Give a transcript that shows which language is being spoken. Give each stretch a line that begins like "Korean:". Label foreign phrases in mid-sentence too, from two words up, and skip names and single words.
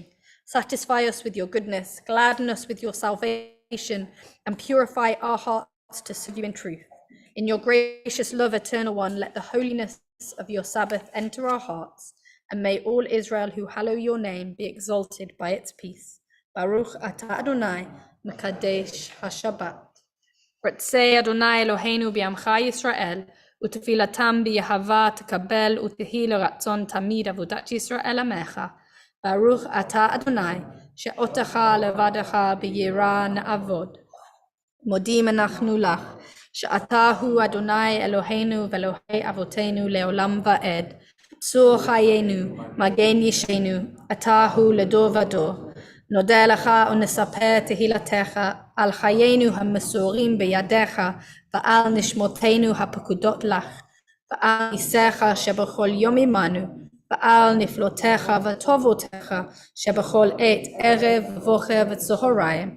English: Satisfy us with your goodness, gladden us with your salvation, and purify our hearts to serve you in truth. In your gracious love, Eternal One, let the holiness of your Sabbath enter our hearts, and may all Israel who hallow your name be exalted by its peace.
Hebrew: ברוך אתה ה' מקדש השבת. רצה ה' אלהינו בעמך ישראל, ותפלתם באהבה תקבל ותהי לרצון תמיד עבודת ישראל עמך. ברוך אתה ה, שאותך לבדך ביראה נעבוד. מודים אנחנו לך שאתה הוא ה' אלהינו ואלהי אבותינו לעולם ועד. צור חיינו מגן ישענו אתה הוא לדור ודור. נודה לך ונספר תהילתך על חיינו המסורים בידיך ועל נשמותינו הפקודות לך ועל ניסיך שבכל יום עמנו ועל נפלותיך וטובותיך שבכל עת ערב ובוקר וצהריים.